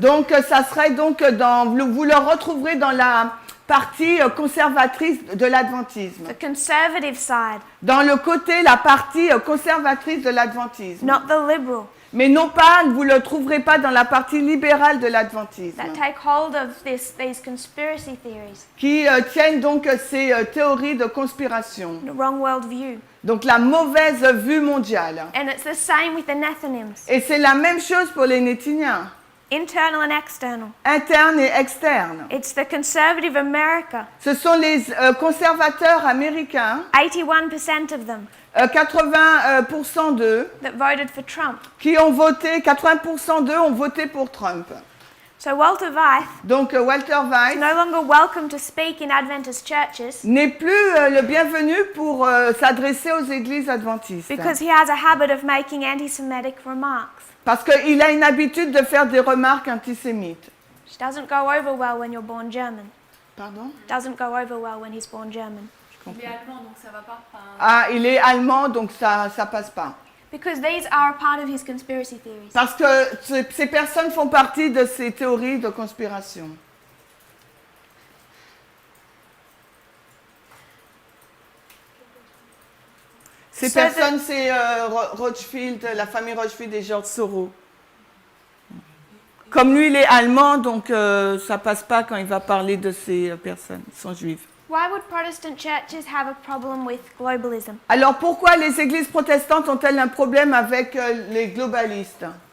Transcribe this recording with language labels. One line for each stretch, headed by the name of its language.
French: donc ça serait donc vous le retrouverez dans la partie conservatrice de l'adventisme.
English: The conservative side,
French: Dans le côté, la partie conservatrice de l'adventisme.
English: not the liberal,
French: Mais non pas, vous ne le trouverez pas dans la partie libérale de l'adventisme,
English: that take hold of these conspiracy theories,
French: qui tiennent donc ces théories de conspiration.
English: the wrong worldview.
French: Donc la mauvaise vue mondiale.
English: And it's the same with the Nethinims,
French: Et c'est la même chose pour les Néthiniens,
English: internal and external.
French: internes et externes.
English: It's the conservative America,
French: Ce sont les conservateurs américains,
English: 81% of them,
French: 80% d'eux,
English: that voted for Trump.
French: qui ont voté, 80% d'eux ont voté pour Trump.
English: So Walter Weiss
French: Donc Walter
English: is
French: Weiss
English: no longer welcome to speak in Adventist churches
French: n'est plus le bienvenu pour s'adresser aux églises adventistes.
English: because he has a habit of making anti-Semitic remarks,
French: Parce qu'il a une habitude de faire des remarques antisémites.
English: which doesn't go over well when you're born German.
French: Pardon?
English: Doesn't go over well when he's born German.
French: Il est allemand, donc ça va pas. Enfin, Ah, il est allemand, donc ça passe pas.
English: Because these are a part of his conspiracy theories.
French: Parce que ces personnes font partie de ces théories de conspiration. Ces
English: So
French: personnes, c'est Rothschild, la famille Rothschild et George Soros. Comme lui, il est allemand, donc ça passe pas quand il va parler de ces personnes, ils sont juifs.
English: Why would Protestant churches have a problem with globalism?
French: Alors pourquoi les églises protestantes ont-elles un problème avec les globalistes?